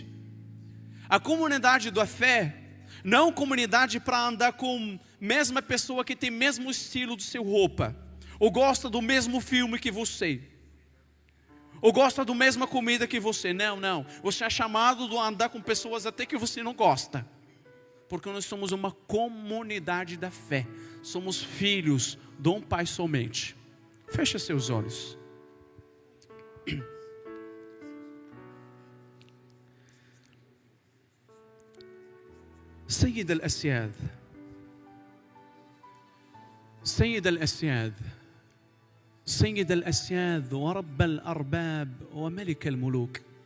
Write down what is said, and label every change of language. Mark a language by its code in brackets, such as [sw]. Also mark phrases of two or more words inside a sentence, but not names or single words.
[pt] A comunidade da fé, não comunidade para andar com a mesma pessoa que tem o mesmo estilo do seu roupa, ou gosta do mesmo filme que você, Ou gosta da mesma comida que você. Não. Você é chamado a andar com pessoas até que você não gosta. Porque nós somos uma comunidade da fé. Somos filhos de um Pai somente. Feche seus olhos. [ar] سيد الأسياد سيد الأسياد سيد الأسياد ورب الأرباب وملك الملوك.